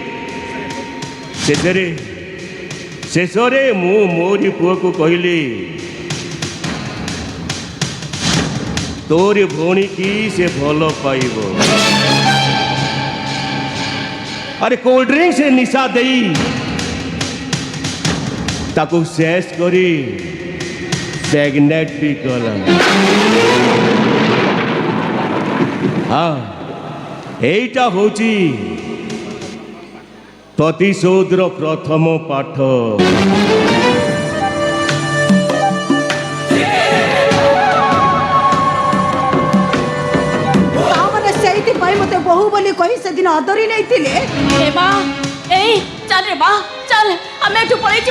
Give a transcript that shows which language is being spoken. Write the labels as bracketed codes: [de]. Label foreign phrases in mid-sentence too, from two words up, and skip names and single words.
[or] ଶେଷରେ ମୁଁ ମୋରି ପୁଅକୁ କହିଲି, ତୋରି ଭଉଣୀ କି ସେ ଭଲ ପାଇବ। ଆରେ [en] cold drink [or] ସେ ନିଶା ଦେଇ ତାକୁ ଶେଷ କରି ପ୍ରେଗନେଣ୍ଟ ବି କଲା। ହଁ, [bn] এইটা হচ্ছে প্রতিশোধর প্রথম পাঠ। [or] ତାମାନେ ସେଇଥିପାଇଁ ମୋତେ ବୋହୂ ବୋଲି କହି ସେଦିନ ଆଦରି ନେଇଥିଲେ। ଏ ମା, ଏଇ ଚାଲ ରେ ମା, ଚାଲ ଆମେ ଏଠୁ ପଳେଇ ଯିବା।